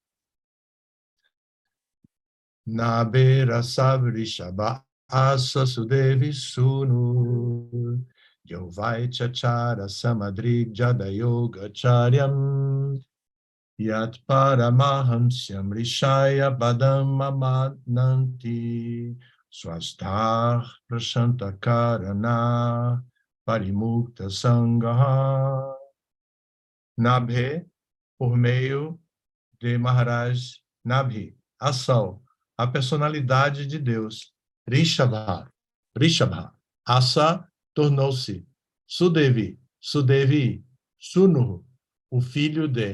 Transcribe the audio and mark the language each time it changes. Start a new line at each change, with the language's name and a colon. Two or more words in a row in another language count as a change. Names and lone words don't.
Sanskrit: Nabe Rasavrishabha Asa Sudevi Sunu Yovai Chachara Samadrig Jadayoga Charyam Yat Paramahamsyam Rishaya Badam Amananti Swastar Prashanta Karana Parimukta Sangaha. Nabhe,
Portuguese: por meio de Maharaj Nabhi, Asal, a personalidade de Deus. Rishabha, Asa tornou-se.
Sanskrit: Sudevi, Sunu,
Portuguese: o filho de.